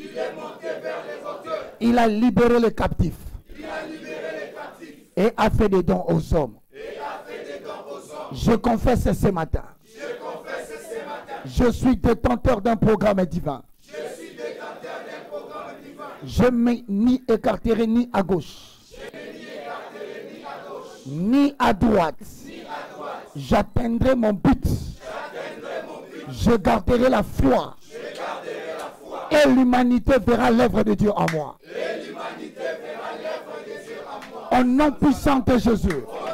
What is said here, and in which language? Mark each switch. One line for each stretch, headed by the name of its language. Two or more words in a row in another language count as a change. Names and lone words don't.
French: Il a libéré les captifs. Et a fait des dons aux hommes. Je confesse ce matin. Je suis détenteur d'un programme divin. Je ne me ni écarterai ni à gauche, ni à droite. J'atteindrai mon but. Je garderai la foi. Et l'humanité verra l'œuvre de Dieu en moi. Au nom puissant de Jésus.